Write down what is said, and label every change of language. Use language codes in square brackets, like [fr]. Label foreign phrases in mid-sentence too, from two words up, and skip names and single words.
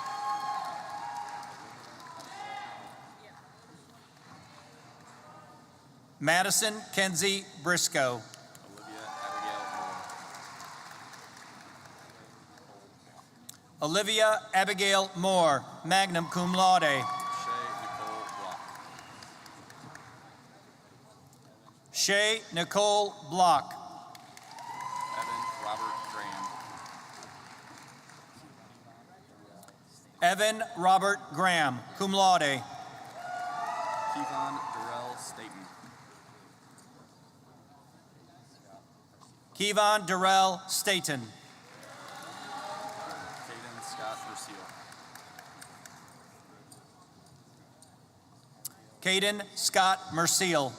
[en] Madison Kenzie Briscoe. Olivia Abigail Moore. Olivia Abigail Moore, [la] magna cum laude. [en] Shay Nicole Block. Shay Nicole Block. Evan Robert Graham. Evan Robert Graham, [la] cum laude. [en] Kevon Darrell Staten. Kevon Darrell Staten. Caden Scott Rocio. Caden Scott Merciel.